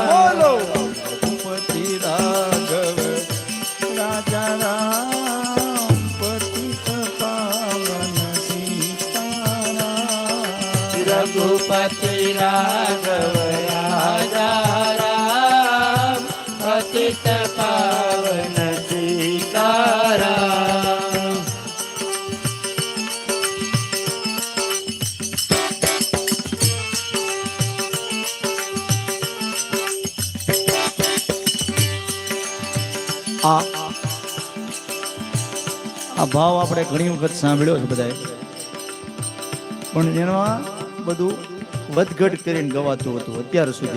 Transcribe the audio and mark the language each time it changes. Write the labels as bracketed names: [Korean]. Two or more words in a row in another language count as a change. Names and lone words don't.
[Hindi] बोलो रघुपति राघव राजा राम पतित पावन सीताराम रघुपति राघव राजा राम पतित पावन सीताराम [Gujarati] આ ભાવ આપણે ઘણી વખત સાંભળ્યો છે બધાએ, પણ એમાં બધું વધઘટ કરીને ગવાતું હતું અત્યાર સુધી.